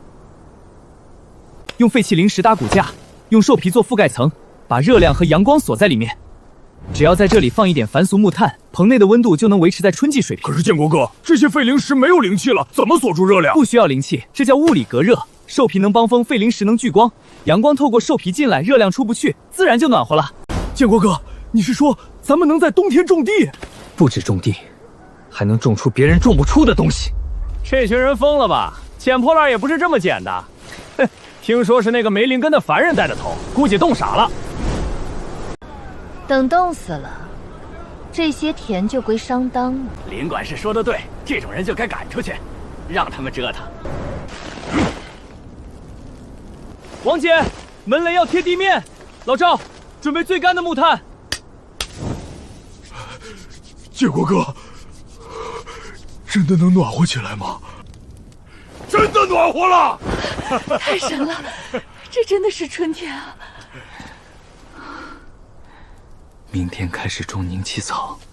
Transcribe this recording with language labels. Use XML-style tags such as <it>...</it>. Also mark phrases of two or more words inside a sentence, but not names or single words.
<zh>用廢棄靈石搭骨架，用獸皮做覆蓋層，把熱量和陽光鎖在裡面。只要在這裡放一點凡俗木炭，棚內的溫度就能維持在春季水平。可是建國哥，這些廢靈石沒有靈氣了，怎麼鎖住熱量？不需要靈氣，這叫物理隔熱。獸皮能幫風，廢靈石能聚光，陽光透過獸皮進來，熱量出不去，自然就暖和了。建國哥，你是說咱們能在冬天種地？不止種地，還能種出別人種不出的東西。這群人瘋了吧？撿破爛也不是這麼撿的。哼，聽說是那個沒靈根的凡人帶的頭，估計凍傻了。等凍死了，這些田就歸商當了。林管事說的對，這種人就該趕出去，讓他們折騰。王姐，門雷要貼地面。老趙，準備最乾的木炭。建國哥，真的能暖和起來嗎？真的暖和了！太神了，這真的是春天啊！明天開始種凝氣草。</zh>